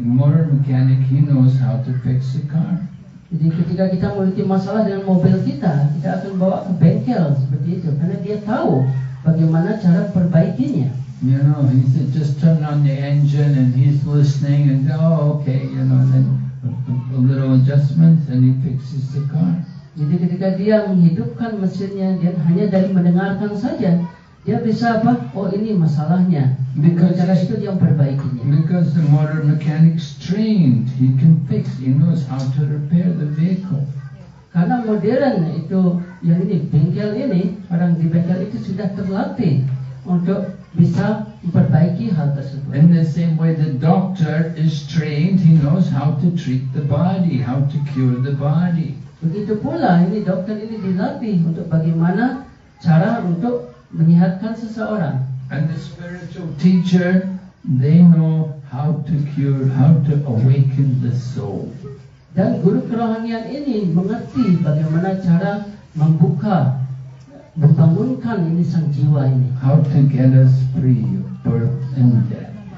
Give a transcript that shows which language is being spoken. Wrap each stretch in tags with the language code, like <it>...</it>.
<en>Motor mechanic, he knows how to fix the car.</en> <id>Jadi ketika kita memiliki masalah dengan mobil kita akan bawa ke bengkel seperti itu karena dia tahu bagaimana cara perbaikinya.</id> <en>You know, he said just turn on the engine and he's listening and okay, then a little adjustments and he fixes the car.</en> <id>Jadi ketika dia menghidupkan mesinnya, dia hanya dari mendengarkan saja, dia bisa apa? Oh ini masalahnya. Dengan cara itu dia memperbaikinya.</id> <en>Because the motor mechanic's trained, he can fix, he knows how to repair the vehicle.</en> <id>Karena modern itu, yang ini bengkel ini, orang di bengkel itu sudah terlatih untuk bisa memperbaiki hal tersebut.</id> <en>In the same way the doctor is trained, he knows how to treat the body, how to cure the body.</en> <id>Begitu pula ini dokter ini dilatih untuk bagaimana cara untuk menyehatkan seseorang.</id> <en>And the spiritual teacher, they know how to cure, how to awaken the soul.</en> <id>Dan guru kerohanian ini mengerti bagaimana cara membuka, membangunkan ini sang jiwa ini.</id> <en>How to get us free of birth and death.</en>